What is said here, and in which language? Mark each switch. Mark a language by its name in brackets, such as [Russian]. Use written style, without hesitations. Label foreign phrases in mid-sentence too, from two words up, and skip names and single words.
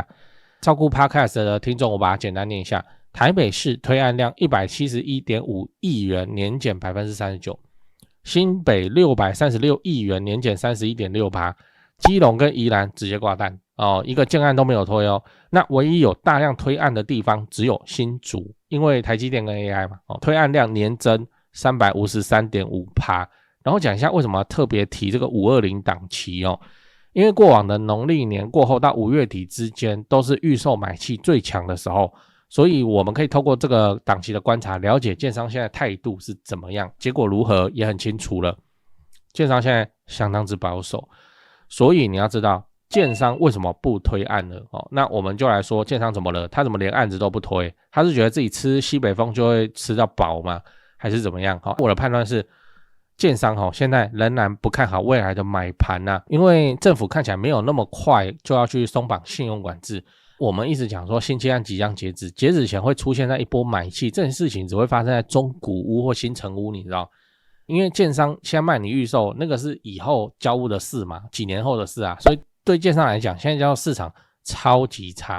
[Chinese] 照顧 Podcast 的聽眾，我把它簡单念一下：台北市推案量 171.5 億元，年減 39%； 新北636億元，年減 31.6%； 基隆跟宜蘭直接掛蛋一個建案都沒有推那唯一有大量推案的地方只有新竹，因為台積電跟 AI 嘛推案量年增 353.5%。然後講一下為什麼特別提這個520檔期因為過往的農曆年過後到5月底之間都是預售買氣最強的時候，所以我們可以透過這個檔期的觀察，了解建商現在態度是怎麼樣，結果如何也很清楚了。建商現在相當之保守，所以你要知道建商為什麼不推案了那我們就來說建商怎麼了，他怎麼連案子都不推？他是覺得自己吃西北風就會吃到飽嗎？還是怎麼樣我的判斷是建商現在仍然不看好未來的買盤因為政府看起来沒有那麼快就要去鬆綁信用管制。我們一直講說新建案即將截止，截止前會出現那一波買氣，這件事情只會發生在中古屋或新成屋，你知道？因為建商現在賣你預售，那個是以後交屋的事嘛，幾年後的事所以對建商來講，現在叫市場超級差。